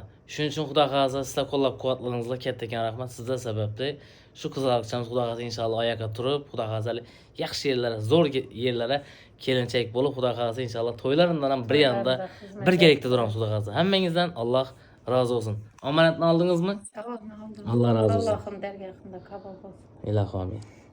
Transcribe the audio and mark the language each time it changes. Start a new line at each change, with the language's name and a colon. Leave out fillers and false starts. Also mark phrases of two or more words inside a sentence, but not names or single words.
Uzbek: Shuning uchun Xudo xolasa sizlar qo'llab-quvvatladingizlar. Kattakon rahmat sizlar sababli. Şu qizaloqchamiz Xudo xolasa inshaalloh oyoqqa turib, Xudo xolasa yaxshi yerlarga, zo'r yerlarga kelinchak bo'lib, Xudo xolasa inshaalloh to'ylarimdan ham bir yanında birgalikda turamiz Xudo xolasa. Hammangizdan Alloh rozi bo'lsin. Omonatni oldingizmi?
Turkish: Aldım. Allah razı olsun. Allah'ım dergahında kabul olsun.
Uzbek: Ilohi amin.